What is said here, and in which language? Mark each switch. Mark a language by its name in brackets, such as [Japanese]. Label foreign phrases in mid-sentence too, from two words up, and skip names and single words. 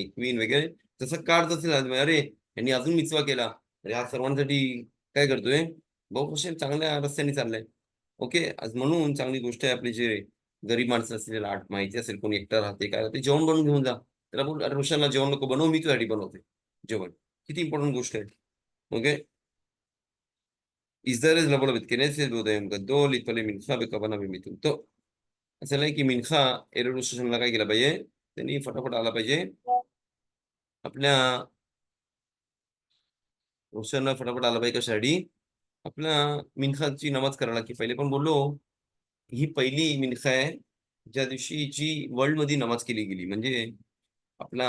[Marathi] क्वीन वगैरे तसं कार्ड असेल अरे यांनी अजून मिचवा केला अरे हा सर्वांसाठी काय करतोय भाऊ कसे चांगल्या रस्त्याने चाललाय ओके आज म्हणून चांगली गोष्ट आहे आपली जे गरीब माणसं असतील आठ माहिती असेल कोणी एकटा राहते काय राहते जेवण बनवून घेऊन जा त्याला बोल अरे रोशनला जेवण नको बनवू मी तुझ्यासाठी बनवते जेवण किती इम्पॉर्टंट गोष्ट आहे ओके इजरायल [Hebrew] לבוא לבית כנסת בעוד היום גדול, להתפלל מנחה בכוונה במיתון. טוב, [Marathi] असं नाही की मिनखा एरव रोष השנה काय केला पाहिजे त्यांनी फटाफट आला पाहिजे आपल्या रोषांना फटाफट आला पाहिजे कशासाठी आपल्या मिनखाची नमाज करायला की पहिले पण बोललो ही पहिली मिनखा आहे ज्या दिवशी जी वर्ल्ड मध्ये नमाज केली गेली म्हणजे आपला